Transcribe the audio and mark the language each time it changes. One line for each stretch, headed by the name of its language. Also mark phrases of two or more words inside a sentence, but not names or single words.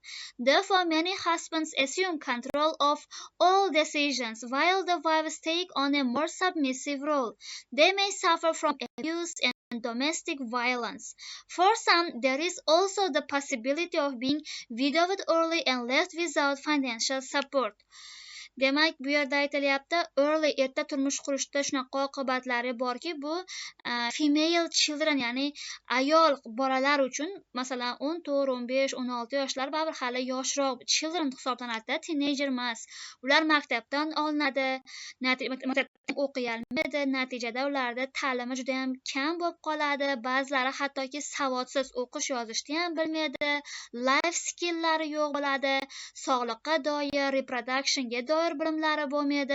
English: Therefore, many husbands assume control of all decisions while the wives take on a more submissive role. They may suffer from abuse and domestic violence. For some, there is also the possibility of being widowed early and left without financial support.
Uzbek: Demak, bu yerda aytilyapti, early erta turmush qurishda shunaqa oqibatlari borki, bu
English: female children,
Uzbek: ya'ni ayol bolalar uchun, masalan, 14, 15, 16 yoshlar baribir hali yoshroq children hisoblanadi, teenager emas. Ular maktabdan olinadi, maktabdan o'qiy olmaydi, natijada ularda ta'limi juda ham kam bo'lib qoladi. Ba'zilari hattoki savodsiz o'qish yozishni ham bilmaydi,
English: life skilllari
Uzbek: yo'q bo'ladi, sog'liqqa doir, reproductionga doir bilimlari bo'lmaydi.